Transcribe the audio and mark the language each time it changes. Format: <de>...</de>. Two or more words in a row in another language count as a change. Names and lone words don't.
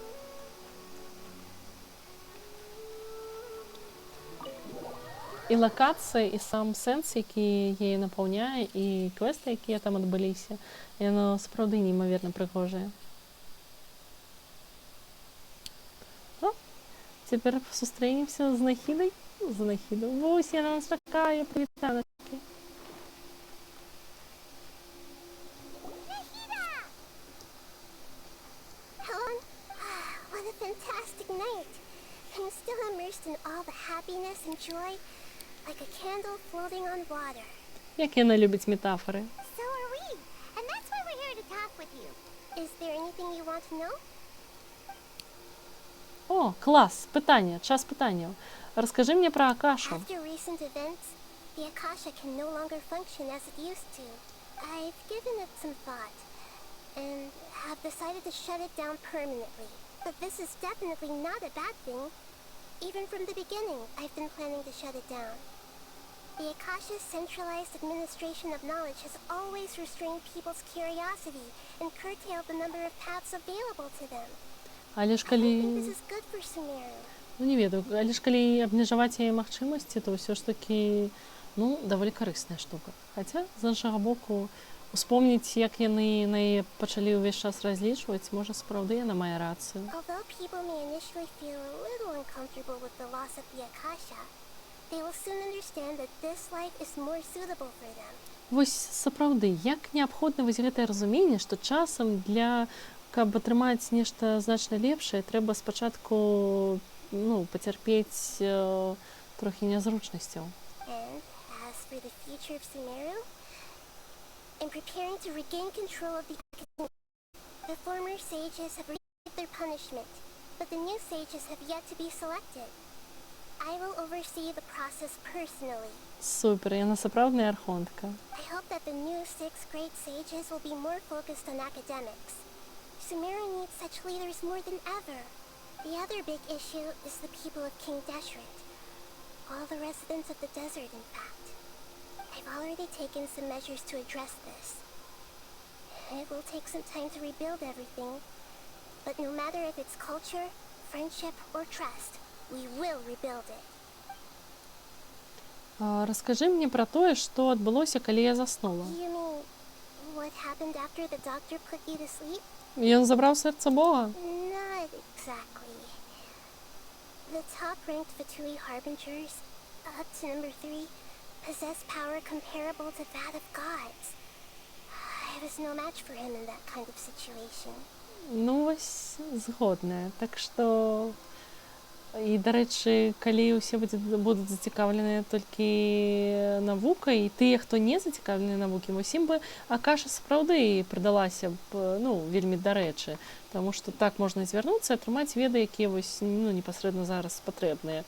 <be>І лакацыя, і сам сэнс, які яе напаўняе, і квесты, якія там адбыліся, яно сапраўды неймаверна прыгожае. О, цяпер сустрэнемся з Нахідай. З Нахідай. Вось яна нас чакае, прывітаначкі.</be> <en>What a fantastic night. I'm still immersed in all the happiness and joy, like a candle floating on water.</en> <be>Як яна любіць метафоры.</be> <en>So are we, and that's why we're here to talk with you. Is there anything you want to know?</en> <be>О, клас, пытанне, час пытанняў. Раскажы мне пра Акашу.</be> <en>After recent events, the Akasha can no longer function as it used to. I've given it some thought, and have decided to shut it down permanently. But this is definitely not a bad thing. Even from the beginning, I've been planning to shut it down. The Akasha's centralized administration of knowledge has always restrained people's curiosity and curtailed the number of paths available to them.</en> <be>Але ж</be> <en>I</en> <be>калі...</be> <en>think this is good for Sumeru.</en> <be>Не ведаю, але ж калі абмежаваць яе магчымасці, то ўсё ж такі, даволі карысная штука. Хаця, з іншага боку, успомніць, як яны на яе пачалі ўвесь час разлічваць, можа, сапраўды яна мае рацыю.</be> <en>Although people may initially feel a little uncomfortable with the loss of the Akasha, they will soon understand that this life is more suitable for them.</en> <be>Вось сапраўды, як неабходна вось гэтае разуменне, што часам каб атрымаць нешта значна лепшае, трэба спачатку пацярпець трохі нязручнасцяў.</be> <en>And as for the future of Sumeru, in preparing to regain control of the Academy, the former sages have received their punishment, but the new sages have yet to be selected. I will oversee the process personally.</en> <be>Супер, яна сапраўдная архонтка.</be> <en>I hope that the new 6th grade sages will be more focused on academics. Sumeru needs such leaders more than ever. The other big issue is the people of King Deshret. All the residents of the desert, in fact. I've already taken some measures to address this. It will take some time to rebuild everything, but no matter if it's culture, friendship, or trust, we will rebuild it.</en> <be>Раскажы мне пра тое, што адбылося, калі я заснула.</be> <en>You mean what happened after the doctor put you to sleep?</en> <be>Ён забраў сэрца Бога?</be> <en>Not exactly. The top-ranked Fatui Harbingers, up to number 3, possess power comparable to that of gods. I was no match for him in that kind of situation.</en> <be>Ну, вось згодная. Так што і, дарэчы, калі ўсе будуць зацікаўленыя толькі навукай, і тыя, хто не зацікаўлены навукі, усім бы Акаша сапраўды прыдалася б, вельмі дарэчы, таму што так можна звярнуцца і атрымаць веды, якія вось непасрэдна зараз патрэбныя.</be>